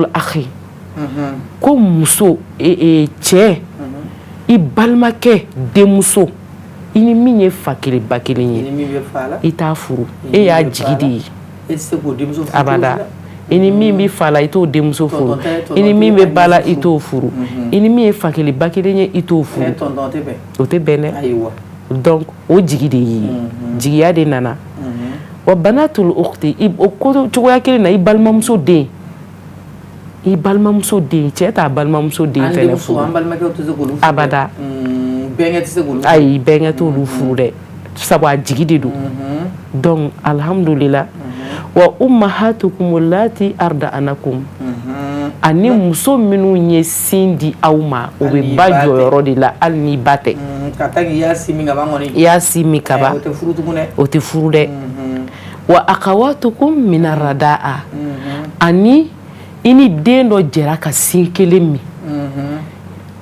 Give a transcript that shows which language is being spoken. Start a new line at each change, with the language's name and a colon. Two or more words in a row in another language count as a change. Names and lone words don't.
Bambara: akhi ko muso cɛ i balimakɛ denmuso i ni min ye fa kelen ba kelen ye i t'a furu e y'a jigi de ye abada i ni min bɛ fa la i t'o denmuso furu i ni min bɛ ba la i t'o furu i ni min ye fa kelen ba kelen ye i t'o furu o tɛ bɛn dɛ donc o jigi de ye jigiya de nana
Arabic: وبنات الأخت
Bambara: o ko cogoya kelen na i balimamuso den cɛ t'a balimamuso den fɛnɛ furu abada ayi bɛnkɛ t'olu furu dɛ sabu a jigi de don donc alhamdulillah
Arabic: وأمهاتكم اللاتي أرضعنكم
Bambara: ani muso minnu ye sin di aw ma o bɛ ba jɔyɔrɔ de la hali ni ba tɛ i y'a si min kaban o tɛ furu dɛ
Arabic: وأخواتكم من الرضاعة
Bambara: ani i ni den dɔ jɛra ka sin kelen min i